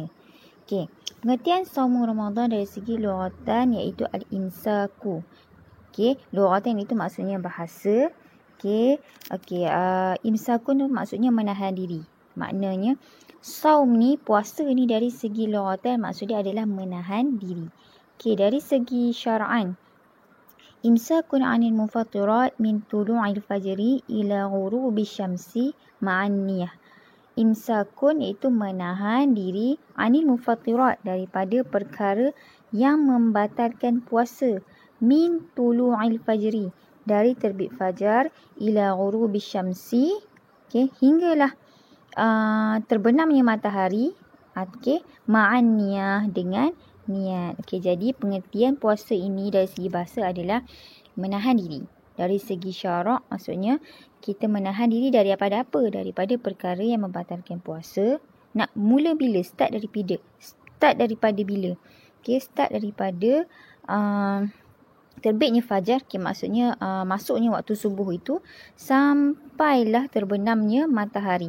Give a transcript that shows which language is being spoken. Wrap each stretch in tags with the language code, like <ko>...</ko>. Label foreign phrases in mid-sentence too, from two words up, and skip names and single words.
<ms>Okey, pengertian saumu Ramadan dari segi lughatan iaitu al-imsaku. Okey, lughatan itu maksudnya bahasa. Okey, imsakun tu maksudnya menahan diri. Maknanya saum ni, puasa ni dari segi lughatan maksudnya adalah menahan diri. Okey, dari segi</ms> <ar>شرعاً إمساك عن المفطرات من طلوع الفجر إلى غروب الشمس مع النية.</ar> <ms>Imsakun iaitu menahan diri</ms> <ar>عن المفطرات</ar> <ms>daripada perkara yang membatalkan puasa,</ms> <ar>من طلوع الفجر</ar> <ms>dari terbit fajar,</ms> <ar>إلى غروب الشمس,</ar> <ms>hinggalah terbenamnya matahari,</ms> <ar>مع النية</ar> <ms>dengan niat. Jadi pengertian puasa ini dari segi bahasa adalah menahan diri. Dari segi syarak maksudnya kita menahan diri daripada apa? Daripada perkara yang membatalkan puasa. Nak mula bila? Start daripada bila? Start daripada terbitnya fajar, maksudnya masuknya waktu subuh itu sampailah terbenamnya matahari.</ms>